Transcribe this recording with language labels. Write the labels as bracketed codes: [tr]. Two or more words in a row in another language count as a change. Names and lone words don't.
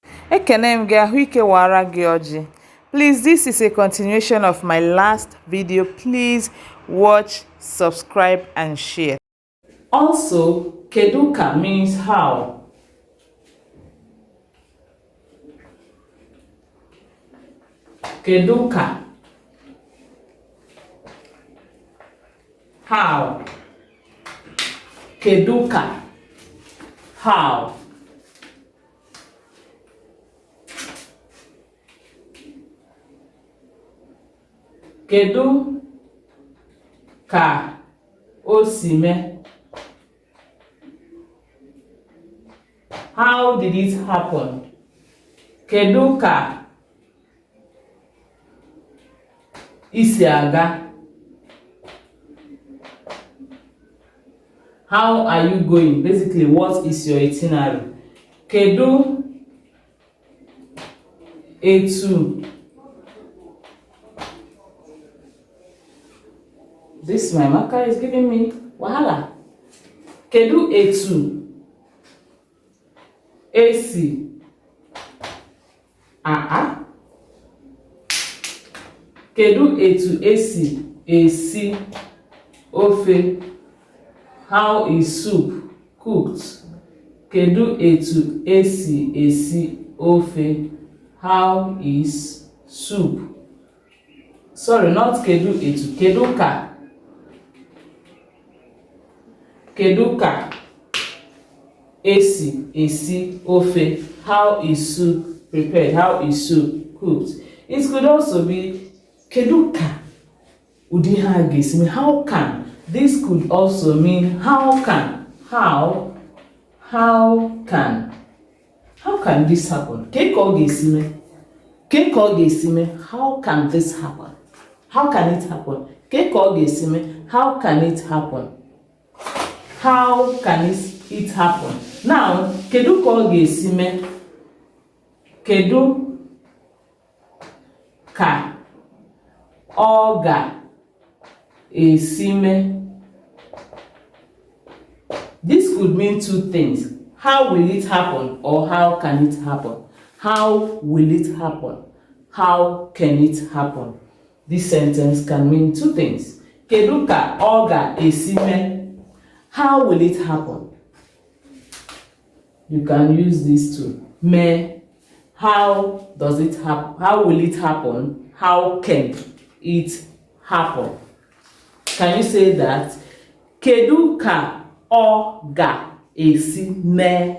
[ig] Ekenem gị ahụike wara gị ọjị. [en] Please, this is a continuation of my last video. Please watch, subscribe and share. Also, keduka means how. [ig] Keduka. [en] How. [ig] Keduka. How. Kedu ka o si mee? [en] How did it happen? [ig] Kedu ka isi aga? [en] How are you going? Basically, what is your itinerary? [ig] Kedu etu. [en] This my marker is giving me wahala. [ig] Kedu etu esi Kedu etu esi ofe? [en] How is soup cooked? [ig] Kedu etu esi ofe? [en] How is soup? Sorry, not [ig] kedu etu. Kedu ka. Kedu ka esi ofe? [en] How is soup prepared? How is soup cooked? It could also be [ig] kedu ka udi ha ga-esi. [en] How can. This could also mean how can. How can this happen? [ig] Ke ka ọ ga-esi mee? [en] How can this happen? How can it happen? [ig] Ke ka ọ ga-esi mee? [en] How can it happen? How can it happen? Now, [ig] kedu ka ọ ga-esi mee? Kedu ka ọ ga-esi mee? [en] This could mean two things. How will it happen or how can it happen? How will it happen? How can it happen? This sentence can mean two things. [ig] Kedu ka ọ ga-esi mee? [en] How will it happen? You can use this too. Me. How does it happen? How will it happen? How can it happen? Can you say that? [ig] Kedu ka ọ ga-esi mee?